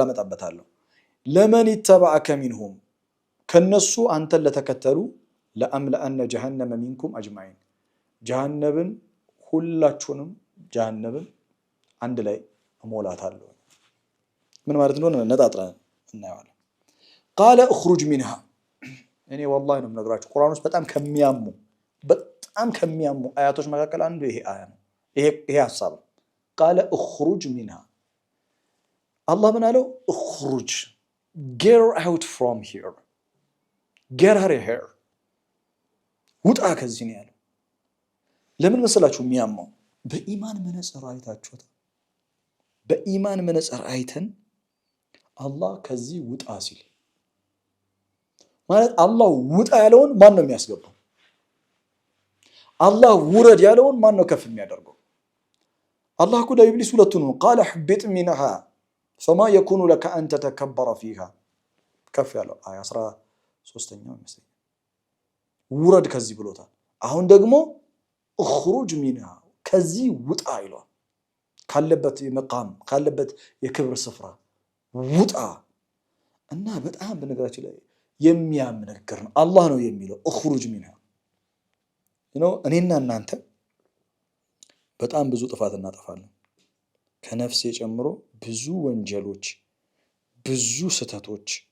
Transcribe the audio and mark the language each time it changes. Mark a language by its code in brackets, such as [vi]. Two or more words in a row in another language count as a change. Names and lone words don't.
[am] መጣበታለሁ [ar] لمن تبعك منهم [am] ከነሱ አንተን ለተከተሉ [ar] لأملأن جهنم منكم أجمعين [am] ጀሃነብን ሁላችሁንም ጀሃነብን አንድ ላይ እሞላታለሁ ምን ማለት እንደሆነ ነጣጥረን እናየዋለን [ar] قال اخرج منها [am] እኔ ወላሂ ነው የምነግራችሁ ቁርአን ውስጥ በጣም ከሚያሙ አያቶች መካከል አንዱ ይሄ አያ ነው ይሄ ሐሳብ ነው [ar] قال اخرج منها [am] አላህ ምን አለው እኽሩጅ [en] get out from here get out of here [am] ውጣ ከዚህ ነው ያለው ለምን መሰላችሁ የሚያማው በኢማን መነጽር አይታችሁት በኢማን መነጽር አይተን አላህ ከዚህ ውጣ ሲል ማለት አላህ ውጣ ያለውን ማን ነው የሚያስገባው አላህ ውረድ ያለውን ማን ነው ከፍ የሚያደርገው አላህ እኮ ለኢብሊስ ሁለቱን ነው [ar] قال اهبط منها فما يكون لك أن تتكبر فيها كف [am] ያለው 13ኛው ይመስለኛል ውረድ ከዚህ ብሎታል አሁን ደግሞ [ar] اخرج منها [am] ከዚህ ውጣ ይሏል ካለበት የመቃም ካለበት የክብር ስፍራ ውጣ እና በጣም በነገራችን ላይ የሚያምነግር ነው አላህ ነው የሚለው [ar] اخرج منها [am] እኔና እናንተ በጣም ብዙ ጥፋት እናጠፋለን ከነፍሴ ጨምሮ ብዙ ወንጀሎች ብዙ ስተቶች